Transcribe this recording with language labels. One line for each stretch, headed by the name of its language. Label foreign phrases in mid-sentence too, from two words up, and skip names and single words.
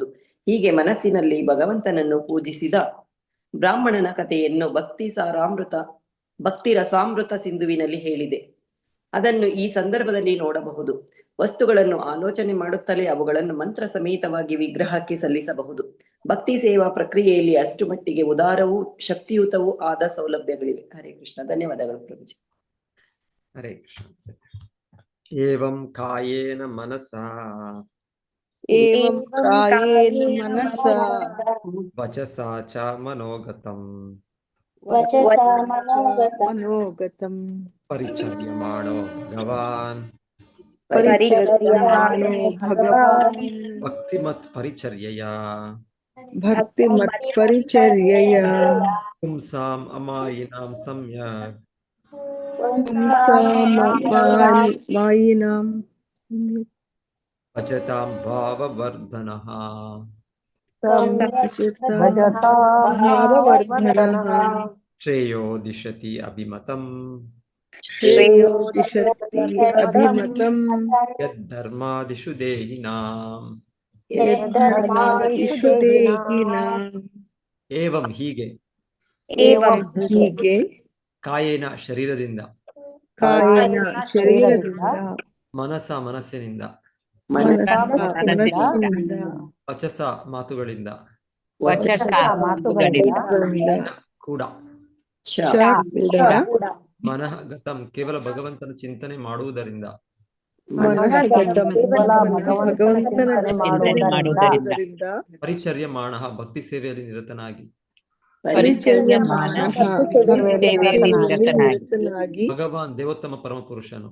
Kannada: ಹೀಗೆ ಮನಸ್ಸಿನಲ್ಲಿ ಭಗವಂತನನ್ನು ಪೂಜಿಸಿದ ಬ್ರಾಹ್ಮಣನ ಕಥೆಯನ್ನು ಭಕ್ತಿ ರಸಾಮೃತ ಸಿಂಧುವಿನಲ್ಲಿ ಹೇಳಿದೆ. ಅದನ್ನು ಈ ಸಂದರ್ಭದಲ್ಲಿ ನೋಡಬಹುದು. ವಸ್ತುಗಳನ್ನು ಆಲೋಚನೆ ಮಾಡುತ್ತಲೇ ಅವುಗಳನ್ನು ಮಂತ್ರ ಸಮೇತವಾಗಿ ವಿಗ್ರಹಕ್ಕೆ ಸಲ್ಲಿಸಬಹುದು. ಭಕ್ತಿ ಸೇವಾ ಪ್ರಕ್ರಿಯೆಯಲ್ಲಿ ಅಷ್ಟು ಮಟ್ಟಿಗೆ ಉದಾರವೂ ಶಕ್ತಿಯುತವೂ ಆದ ಸೌಲಭ್ಯಗಳಿವೆ.
Sanskrit: ಹರೇ ಕೃಷ್ಣ.
Kannada: ಧನ್ಯವಾದಗಳು ಪ್ರಭುಜಿ.
Sanskrit: ಹರೇ ಕೃಷ್ಣ. ಏವಂ ಕಾಯೇನ ಮನಸಾ ವಚಸಾ ಚ ಮನೋಗತಂ ವಚಸಾ ಮನೋಗತಂ ಮನೋಗತಂ ಪರಿಚರ್ಯಮಾಣೋ ಭಗವಾನ್ ಪರಿಚರ್ಯಮಾಣೋ ಭಗವಾನ್ ಭಕ್ತಿಮತ್ ಪರಿಚರ್ಯಯ ಭಕ್ತಿಮತ್ ಪರಿಚರ್ಯಯ ಪುಂಸಾಂ ಅಮಾಯಿನಾಂ ಸಮ್ಯಕ್ ಮಾಯಿನಾಂ ಭಜತಾಂ ಭಾವವರ್ಧನಃ ಭಾವವರ್ಧನಃ ಶ್ರೇಯೋ ದಿಶತಿ ಅಭಿಮತಂ ಶ್ರೇಯೋ ದಿಶತಿ ಅಭಿಮತಂ ಯದ್ಧರ್ಮಾದಿಷು ದೇಹಿನಾಂ ಯದ್ಧರ್ಮಾದಿಷು ದೇಹಿನಾಂ.
Kannada: ಏವಂ ಹೀಗೆ ಹೀಗೆ ಕಾಯೇನ ಶರೀರದಿಂದ ಕಾಯೇನ ಶರೀರದಿಂದ ಮನಸ ಮನಸ್ಸಿನಿಂದ ಮನಸ್ಸಿನಿಂದ ವಚಸ ಮಾತುಗಳಿಂದ ವಚಸ ಮಾತುಗಳಿಂದ ಕೂಡ ಚ ಕೂಡ
Sanskrit: ಮನಃ ಗತಂ
Kannada: ಕೇವಲ ಭಗವಂತನ ಚಿಂತನೆ ಮಾಡುವುದರಿಂದ ಮನಃಗತಂ ಭಗವಂತನ ಚಿಂತನೆ ಮಾಡುವುದರಿಂದ ಪರಿಚರ್ಯಮಾಣಃ ಭಕ್ತಿ ಸೇವೆಯಲ್ಲಿ ನಿರತನಾಗಿ ಪರಿಚರ್ಯಮಾನಃ ಭಕ್ತಿ ಸೇವೆಯಲ್ಲಿ ನಿರತನಾಗಿ ಭಗವಾನ್ ದೇವೋತ್ತಮ ಪರಮಪುರುಷನು